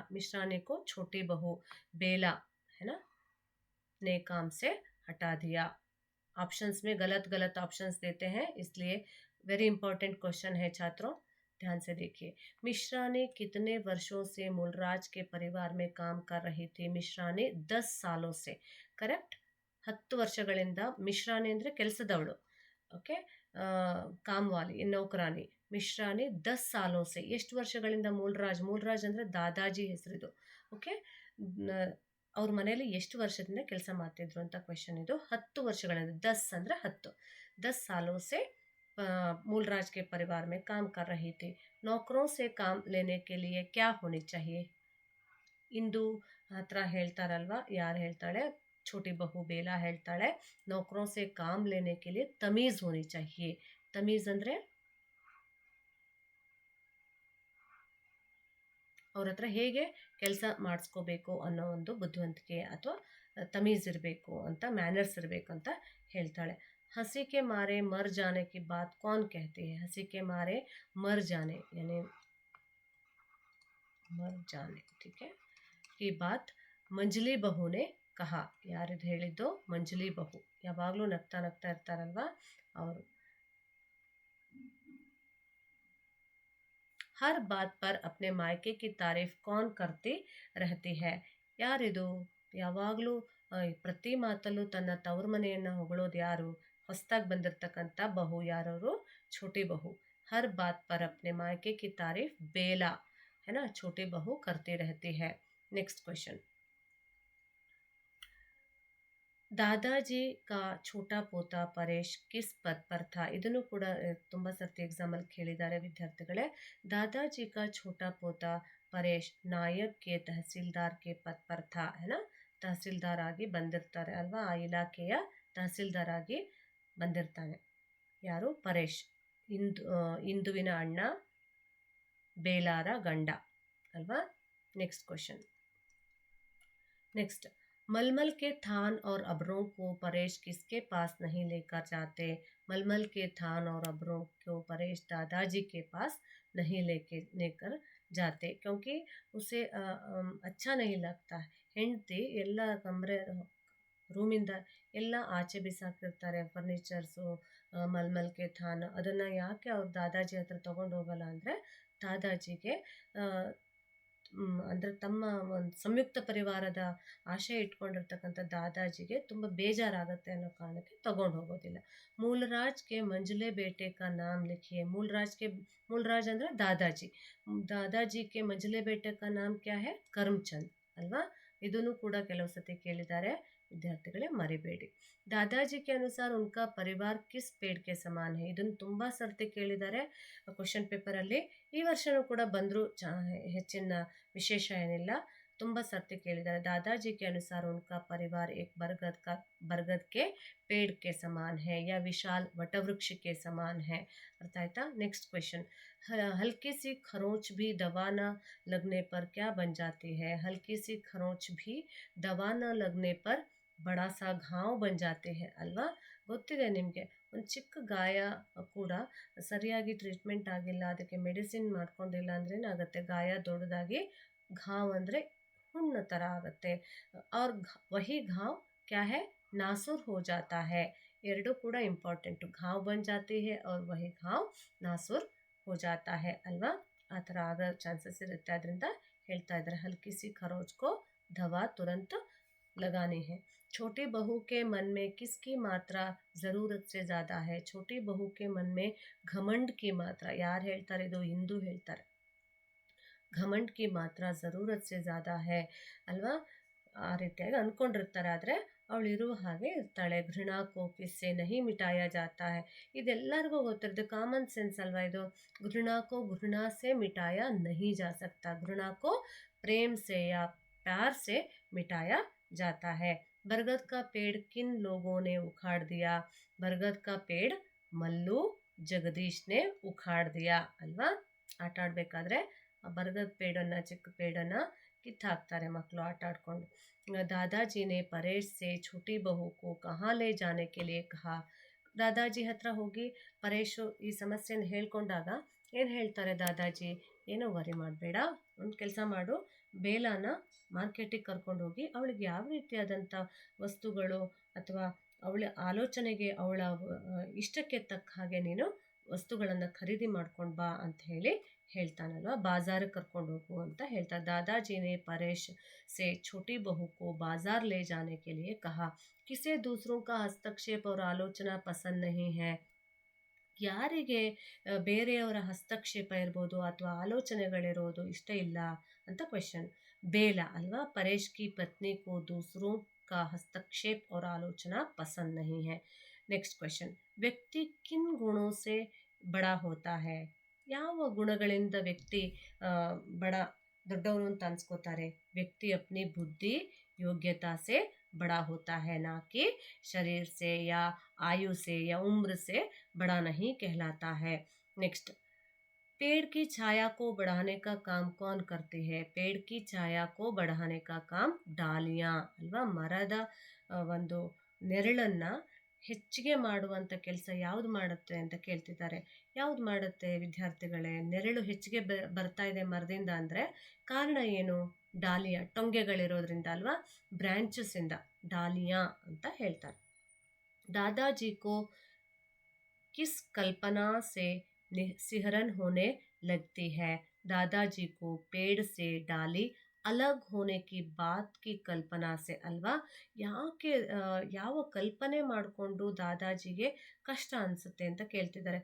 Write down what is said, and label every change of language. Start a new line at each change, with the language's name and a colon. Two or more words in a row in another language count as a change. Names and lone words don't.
Hindi: मिश्रानी को छोटी बहू बेला, है ना, ने काम से हटा दिया। ऑप्शंस में गलत गलत ऑप्शंस देते हैं, इसलिए
English: very important question
Hindi: है छात्रों, ध्यान से देखिए। मिश्रा ने कितने वर्षों से मूलराज के परिवार में काम कर रही थी? मिश्रा ने 10 सालों से, करेक्ट।
Kannada: 10 ವರ್ಷಗಳಿಂದ ಮಿಶ್ರಾಣಿ ಅಂದರೆ ಕೆಲಸದವಳು, ಓಕೆ,
Hindi: कामवाली नौकरानी.
Kannada: ಮಿಶ್ರಾಣಿ 10
Hindi: सालों से,
Kannada: ಎಷ್ಟು ವರ್ಷಗಳಿಂದ? ಮೂಲ್ರಾಜ್, ಮೂಲ್ರಾಜ್ ಅಂದರೆ ದಾದಾಜಿ ಹೆಸರಿದು, ಓಕೆ. ಅವ್ರ ಮನೆಯಲ್ಲಿ ಎಷ್ಟು ವರ್ಷದಿಂದ ಕೆಲಸ ಮಾಡ್ತಿದ್ರು ಅಂತ ಕ್ವೆಶನ್ ಇದು. 10 ವರ್ಷಗಳಿಂದ, 10 ಅಂದರೆ 10,
Hindi: 10 सालों से मूलराज के परिवार में काम कर रही थी। नौकरों से काम लेने के लिए क्या होनी चाहिए?
Kannada: ಇಂದು ಹತ್ರ ಹೇಳ್ತಾರಲ್ವಾ, ಯಾರು ಹೇಳ್ತಾಳೆ?
Hindi: छोटी बहू बेला ಹೇಳ್ತಾಳೆ, नौकरों से काम लेने के लिए तमीज़ होनी चाहिए।
Kannada: तमीज़ ಅಂದರೆ ಅವ್ರ ಹತ್ರ ಹೇಗೆ ಕೆಲಸ ಮಾಡಿಸ್ಕೋಬೇಕು ಅನ್ನೋ ಒಂದು ಬುದ್ಧಿವಂತಿಕೆ ಅಥವಾ ತಮೀಜ್ ಇರಬೇಕು ಅಂತ, ಮ್ಯಾನರ್ಸ್ ಇರಬೇಕು ಅಂತ ಹೇಳ್ತಾಳೆ।
Hindi: हंसी के मारे मर जाने की बात कौन कहती है? हंसी के मारे मर जाने यानी मर जाने, ठीक है, की बात ಮಂಜಲಿ ಬಹು ने कहा।
Kannada: ಯಾರಿದು ಹೇಳಿದ್ದು? ಮಂಜಲಿ ಬಹು. ಯಾವಾಗಲೂ ನಗ್ತಾ ನಗ್ತಾ ಇರ್ತಾರಲ್ವಾ ಅವರು।
Hindi: हर बात पर अपने मायके की तारीफ कौन करती रहती है?
Kannada: ಯಾರಿದು ಯಾವಾಗಲೂ ಪ್ರತಿ ಮಾತಲ್ಲೂ ತನ್ನ ತವ್ರ ಮನೆಯನ್ನು ಹೊಗಳೋದು ಯಾರು? ಹೊಸದಾಗಿ ಬಂದಿರತಕ್ಕಂಥ ಬಹು, ಯಾರವರು?
Hindi: छोटी बहू। हर बात पर अपने मायके की तारीफ बेला, है ना, छोटी बहू करती रहती है।
English: next question,
Hindi: दादाजी का छोटा पोता परेश किस पद पर था?
Kannada: ಇದನ್ನು ಕೂಡ ತುಂಬ ಸರ್ತಿ ಎಕ್ಸಾಮಲ್ಲಿ ಕೇಳಿದ್ದಾರೆ ವಿದ್ಯಾರ್ಥಿಗಳೇ।
Hindi: दादाजी का छोटा पोता परेश नायब के तहसीलदार के पद पर था, है ना,
Kannada: ತಹಸೀಲ್ದಾರ್ ಆಗಿ ಬಂದಿರ್ತಾರೆ ಅಲ್ವಾ, ಆ ಇಲಾಖೆಯ ತಹಸೀಲ್ದಾರ್ ಆಗಿ ಬಂದಿರ್ತಾನೆ ಯಾರು? ಪರೇಶ್. ಇಂದುವಿನ ಅಣ್ಣ, ಬೇಲಾರ ಗಂಡ ಅಲ್ವಾ।
English: next question,
Hindi: नेक्स्ट, मलमल के थान और अबरों को परेश किसके पास नहीं लेकर जाते? मलमल के थान और अबरों को परेश दादाजी के पास नहीं लेकर जाते, क्योंकि उसे अच्छा नहीं लगता।
Kannada: ಹೆಂಡತಿ ಎಲ್ಲ ಕಮರೆ ರೂಮಿಂದ ಎಲ್ಲ ಆಚೆ ಬಿಸಾಕಿರ್ತಾರೆ ಫರ್ನಿಚರ್ಸು,
Hindi: मलमल के थान,
Kannada: ಅದನ್ನು ಯಾಕೆ ಅವ್ರು ದಾದಾಜಿ ಹತ್ರ ತೊಗೊಂಡು ಹೋಗಲ್ಲ ಅಂದರೆ, ದಾದಾಜಿಗೆ ಅಂದರೆ ತಮ್ಮ ಒಂದು ಸಂಯುಕ್ತ ಪರಿವಾರದ ಆಶಯ ಇಟ್ಕೊಂಡಿರ್ತಕ್ಕಂಥ ದಾದಾಜಿಗೆ ತುಂಬ ಬೇಜಾರಾಗುತ್ತೆ ಅನ್ನೋ ಕಾರಣಕ್ಕೆ ತಗೊಂಡು ಹೋಗೋದಿಲ್ಲ।
Hindi: ಮೂಲರಾಜ್ಗೆ मंझले बेटे का नाम लिखिए।
Kannada: ಮೂಲರಾಜ್ ಅಂದರೆ ದಾದಾಜಿ, ದಾದಾಜಿಗೆ
Hindi: मंझले बेटे का नाम क्या है?
Kannada: ಕರ್ಮಚಂದ್ ಅಲ್ವಾ। ಇದನ್ನು ಕೂಡ ಕೆಲವು ಸತಿ ಕೇಳಿದ್ದಾರೆ ವಿದ್ಯಾರ್ಥಿಗಳೇ, ಮರಿಬೇಡಿ।
Hindi: दादाजी के अनुसार उनका परिवार किस पेड़ के समान है?
Kannada: ಇದನ್ನು ತುಂಬ ಸರ್ತಿ ಕೇಳಿದ್ದಾರೆ ಕ್ವಶನ್ ಪೇಪರಲ್ಲಿ, ಈ ವರ್ಷನೂ ಕೂಡ ಬಂದರೂ ಹೆಚ್ಚಿನ ವಿಶೇಷ ಏನಿಲ್ಲ, ತುಂಬ ಸರ್ತಿ ಕೇಳಿದ್ದಾರೆ।
Hindi: दादाजी के अनुसार उनका परिवार एक बरगद के पेड़ के समान है या विशाल वटवृक्ष के समान है।
Kannada: अर्थ आಯ್ತಾ?
English: next question,
Hindi: हल्की सी खरोंच भी दवा न लगने पर क्या बन जाती है? हल्की सी खरोंच भी दवा न लगने पर बड़ा सा घाव बन जाते है ಅಲ್ವಾ।
Kannada: ಗೊತ್ತಿದೆ ನಿಮಗೆ, ಒಂದು ಚಿಕ್ಕ ಗಾಯ ಕೂಡ ಸರಿಯಾಗಿ ಟ್ರೀಟ್ಮೆಂಟ್ ಆಗಿಲ್ಲ, ಅದಕ್ಕೆ ಮೆಡಿಸಿನ್ ಮಾಡ್ಕೊಂಡಿಲ್ಲ ಅಂದ್ರೆ ಏನಾಗುತ್ತೆ? ಗಾಯ ದೊಡ್ಡದಾಗಿ ಘಾವ್ ಅಂದರೆ ಹುಣ್ಣು ಥರ ಆಗುತ್ತೆ।
Hindi: और वही घाव क्या है? नासुर हो जाता है।
Kannada: ಎರಡೂ ಕೂಡ ಇಂಪಾರ್ಟೆಂಟು,
Hindi: घाव बन जाती है और वही घाव नासुर हो जाता है ಅಲ್ವಾ।
Kannada: ಆ ಥರ ಆಗೋ ಚಾನ್ಸಸ್ ಇರುತ್ತೆ, ಅದರಿಂದ ಹೇಳ್ತಾ ಇದ್ದಾರೆ
Hindi: हल्की सी खरोंच को दवा तुरंत लगानी है। छोटी बहू के मन में किसकी मात्रा ज़रूरत से ज़्यादा है? छोटी बहू के मन में घमंड की मात्रा,
Kannada: ಯಾರು ಹೇಳ್ತಾರೆ? ಇದು ಹಿಂದೂ ಹೇಳ್ತಾರೆ।
Hindi: घमंड की मात्रा ज़रूरत से ज़्यादा है
Kannada: ಅಲ್ವಾ, ಆ ರೀತಿಯಾಗಿ ಅಂದ್ಕೊಂಡಿರ್ತಾರೆ, ಆದರೆ ಅವಳು ಇರುವ ಹಾಗೆ ಇರ್ತಾಳೆ।
Hindi: घृणा को किससे नहीं मिटाया जाता है?
Kannada: ಇದೆಲ್ಲರಿಗೂ ಗೊತ್ತಿರೋದು,
English: common sense
Kannada: ಅಲ್ವಾ ಇದು।
Hindi: घृणा को घृणा से मिटाया नहीं जा सकता, घृणा को प्रेम से या प्यार से मिटाया जाता है। बरगद का पेड़ किन लोगों ने उखाड़ दिया? बरगद का पेड़ मल्लू जगदीश ने उखाड़ दिया ಅಲ್ವಾ.
Kannada: ಆಟ ಆಡಬೇಕಾದ್ರೆ ಬರಗದ ಪೇಡನ್ನು ಚಿಕ್ಕ ಪೇಡನ್ನು ಕಿತ್ತಾಕ್ತಾರೆ ಮಕ್ಕಳು ಆಟ ಆಡ್ಕೊಂಡು.
Hindi: दादाजी ने परेश से छोटी बहू को कहाँ ले जाने के लिए कहा.
Kannada: ದಾದಾಜಿ ಹತ್ರ ಹೋಗಿ ಪರೇಶು ಈ ಸಮಸ್ಯೆನ ಹೇಳ್ಕೊಂಡಾಗ ಏನು ಹೇಳ್ತಾರೆ ದಾದಾಜಿ, ಏನೋ ವರಿ ಮಾಡಬೇಡ, ಒಂದು ಕೆಲಸ ಮಾಡು, ಬೇಲಾನ ಮಾರ್ಕೆಟಿಗೆ ಕರ್ಕೊಂಡು ಹೋಗಿ ಅವಳಿಗೆ ಯಾವ ರೀತಿಯಾದಂಥ ವಸ್ತುಗಳು ಅಥವಾ ಅವಳ ಆಲೋಚನೆಗೆ ಅವಳ ಇಷ್ಟಕ್ಕೆ ತಕ್ಕ ಹಾಗೆ ನೀನು ವಸ್ತುಗಳನ್ನು ಖರೀದಿ ಮಾಡ್ಕೊಂಡು ಬಾ ಅಂತ ಹೇಳಿ ಹೇಳ್ತಾನಲ್ವ. ಬಾಜಾರಿಗೆ ಕರ್ಕೊಂಡು ಹೋಗು ಅಂತ ಹೇಳ್ತಾರೆ.
Hindi: दादाजी ने परेश से छोटी बहू को बाजार ले जाने के लिए कहा. किसे दूसरों का हस्तक्षेप और आलोचना पसंद नहीं है.
Kannada: ಯಾರಿಗೆ ಬೇರೆಯವರ ಹಸ್ತಕ್ಷೇಪ ಇರ್ಬೋದು ಅಥವಾ ಆಲೋಚನೆಗಳಿರೋದು ಇಷ್ಟ ಇಲ್ಲ ಅಂತ ಕ್ವೆಶನ್. ಬೇಲ ಅಲ್ವಾ.
Hindi: परेश की पत्नी को दूसरों का हस्तक्षेप और आलोचना पसंद नहीं है.
English: next question.
Hindi: व्यक्ति किन गुणों से बड़ा होता है.
Kannada: ಯಾವ ಗುಣಗಳಿಂದ ವ್ಯಕ್ತಿ ಬಡ ದೊಡ್ಡವನು ಅಂತ ಅನ್ಸ್ಕೋತಾರೆ.
Hindi: ವ್ಯಕ್ತಿ अपनी बुद्धि योग्यता से बड़ा होता है, ना कि शरीर से या आयु से या उम्र से बड़ा नहीं कहलाता है. नेक्स्ट. पेड़ की छाया को बढ़ाने का काम कौन करती है. पेड़ की छाया को बढ़ाने का काम डालियाँ ಅಲ್ವಾ.
Kannada: ಮರದ ಒಂದು ನೆರಳನ್ನು ಹೆಚ್ಚಿಗೆ ಮಾಡುವಂಥ ಕೆಲಸ ಯಾವುದು ಮಾಡುತ್ತೆ ಅಂತ ಕೇಳ್ತಿದ್ದಾರೆ. ಯಾವುದು ಮಾಡುತ್ತೆ ವಿದ್ಯಾರ್ಥಿಗಳೇ. ನೆರಳು ಹೆಚ್ಚಿಗೆ ಬರ್ತಾ ಇದೆ ಮರದಿಂದ ಅಂದರೆ ಕಾರಣ ಏನು. ಡಾಲಿಯಾ ಟೊಂಗೆಗಳಿರೋದ್ರಿಂದ ಅಲ್ವಾ, ಬ್ರ್ಯಾಂಚಸ್ಸಿಂದ ಡಾಲಿಯಾ ಅಂತ ಹೇಳ್ತಾರೆ.
Hindi: दादाजी को किस कल्पना से सिहरन होने लगती है. दादाजी को पेड़ से डाली अलग होने की बात की कल्पना से ಅಲ್ವಾ.
Kannada: ಯಾಕೆ ಯಾವ ಕಲ್ಪನೆ ಮಾಡಿಕೊಂಡು ದಾದಾಜಿಗೆ ಕಷ್ಟ ಅನಿಸುತ್ತೆ ಅಂತ ಕೇಳ್ತಿದ್ದಾರೆ.